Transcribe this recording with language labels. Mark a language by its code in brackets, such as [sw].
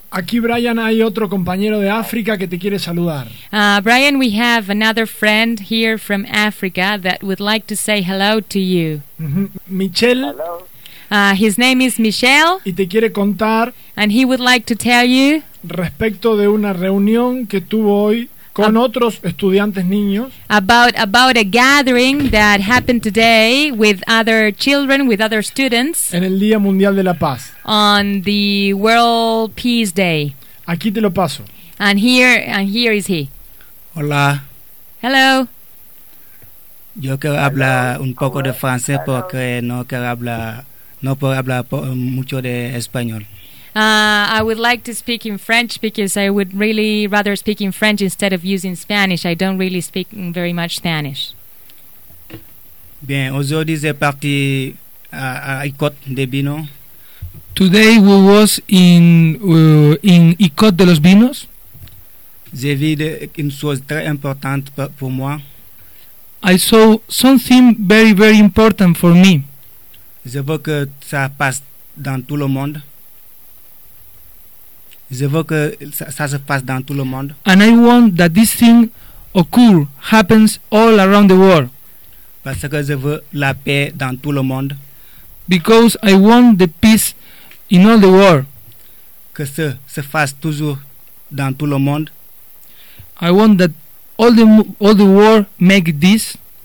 [es] Aquí, Brian, hay otro compañero de África que te quiere saludar. [en] Brian, we have another friend here from Africa that would like to say hello to you. Michelle. His name is Michel. [es] Y te quiere contar. [en] And he would like to tell you. [es] Respecto de una reunión que tuvo hoy con otros estudiantes niños. [en] About a gathering that happened today with other children, with other students. [es] En el Día Mundial de la Paz. [en] On the World Peace Day. [es] Aquí te lo paso. [en] And here is he. [es] Hola. [en] Hello. [es] Yo quiero hablar un poco de francés porque no quiero hablar No puedo hablar mucho de español. [en] I would like to speak in French because I would really rather speak in French instead of using Spanish. I don't really speak very much Spanish. [fr] Bien, aujourd'hui c'est parti à Icod de Vino. [en] Today we was in Icod de los Vinos. [fr] J'ai vu une chose très importante pour moi. [en] I saw something very, very important for me. [fr] Je veux que ça passe dans tout le monde. Je veux que ça se passe dans tout le monde. [en] And I want that this thing occur, happens all around the world. [fr] Parce que je veux la paix dans tout le monde. [en] Because I want the peace in all the world. [fr] Que ça se fasse toujours dans tout le monde. [en] I want that all the world make this.